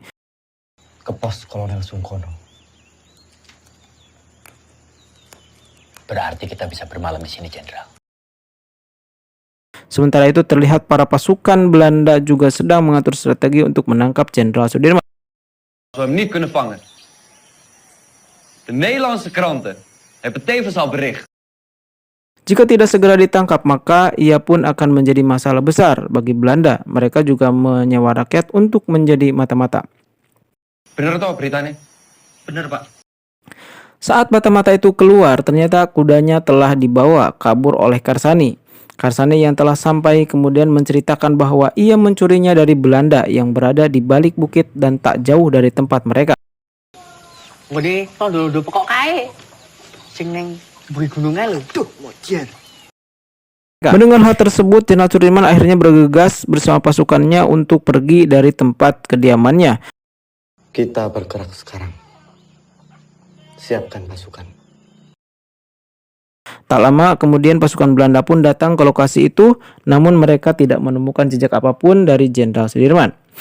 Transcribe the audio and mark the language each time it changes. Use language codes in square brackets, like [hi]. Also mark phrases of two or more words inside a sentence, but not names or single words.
[id] Ke pos Kolonel Sungkono. Berarti kita bisa bermalam di sini, Jenderal. Sementara itu terlihat para pasukan Belanda juga sedang mengatur strategi untuk menangkap Jenderal Sudirman. [nl] Als we hem niet kunnen vangen. De Nederlandse kranten hebben tevens al bericht. [id] Jika tidak segera ditangkap, maka ia pun akan menjadi masalah besar bagi Belanda. Mereka juga menyewa rakyat untuk menjadi mata-mata. Benar toh beritanya? Bener, Pak. Saat mata-mata itu keluar, ternyata kudanya telah dibawa kabur oleh Karsani. Karsani yang telah sampai kemudian menceritakan bahwa ia mencurinya dari Belanda yang berada di balik bukit dan tak jauh dari tempat mereka. [jv] Ngene tondo pokok kae. Sing ning buri gununge lho. Duh, mojer. [id] Mendengar hal tersebut, Jenderal Sudirman akhirnya bergegas bersama pasukannya untuk pergi dari tempat kediamannya. Kita bergerak sekarang. Siapkan pasukan. Tak lama kemudian pasukan Belanda pun datang ke lokasi itu, namun mereka tidak menemukan jejak apapun dari Jenderal Sudirman.